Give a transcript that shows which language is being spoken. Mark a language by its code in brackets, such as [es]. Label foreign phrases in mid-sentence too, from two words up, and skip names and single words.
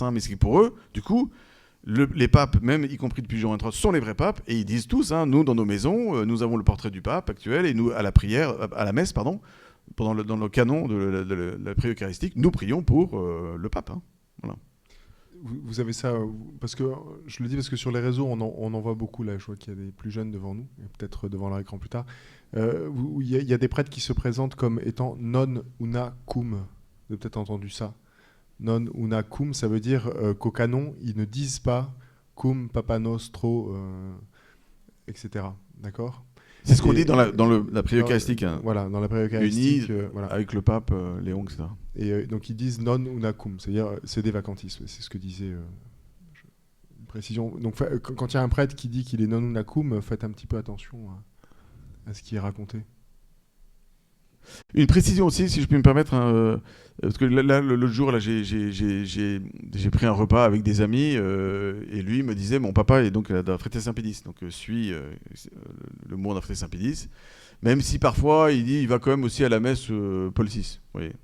[fr] Hein, mais c'est que pour eux, du coup, les papes, même y compris depuis Jean XXIII, sont les vrais papes, et ils disent tous, hein, nous dans nos maisons, nous avons le portrait du pape actuel, et nous à la messe, pardon, dans le canon de la prière eucharistique, nous prions pour le pape. Hein, voilà. Vous avez ça, parce que je le dis parce que sur les réseaux, on en voit beaucoup là. Je vois qu'il y a des plus jeunes devant nous, et peut-être devant leur écran plus tard. Il y a des prêtres qui se présentent comme étant [la] non una cum. [fr] Vous avez peut-être entendu ça. [la] Non una cum, [fr] ça veut dire qu'au canon, ils ne disent pas [la] cum papa nostro, [fr] etc. D'accord ? C'est ce qu'on dit dans la prière eucharistique. Hein. Voilà, dans la prière eucharistique. Voilà. Avec le pape Léon, etc. Et donc ils disent [la] non una cum, [fr] c'est-à-dire c'est des vacantistes. C'est ce que disait. Une précision. Donc quand il y a un prêtre qui dit qu'il est [la] non una cum, [fr] faites un petit peu attention à ce qui est raconté. Une précision aussi, si je puis me permettre, hein, parce que là, l'autre jour, là, j'ai pris un repas avec des amis, et lui me disait, mon papa est donc de la Fraternité Saint-Pédis, donc suit le mot de la Fraternité Saint-Pédis, même si parfois il dit, il va quand même aussi à la messe Paul VI, vous voyez.